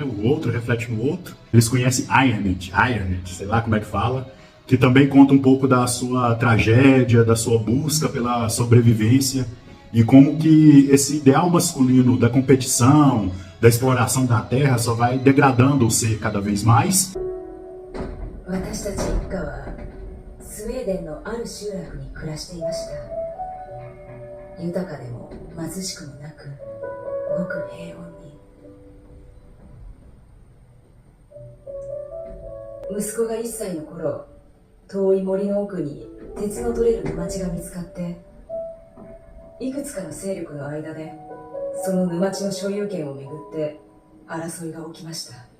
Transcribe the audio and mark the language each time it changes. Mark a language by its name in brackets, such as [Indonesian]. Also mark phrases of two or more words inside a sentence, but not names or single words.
[Portuguese] O outro reflete no outro. Eles conhecem Ironed, sei lá como é que fala, que também conta um pouco da sua tragédia, da sua busca pela sobrevivência e como que esse ideal masculino da competição, da exploração da terra só vai degradando o ser cada vez mais. [Japanese] 私たち一家はスウェーデンのある集落に暮らしていました。豊かでも貧しくもなく、ごく平穏に。息子が1歳の頃、遠い森の奥に鉄の取れる沼地が見つかって、いくつかの勢力の間でその沼地の所有権をめぐって争いが起きました。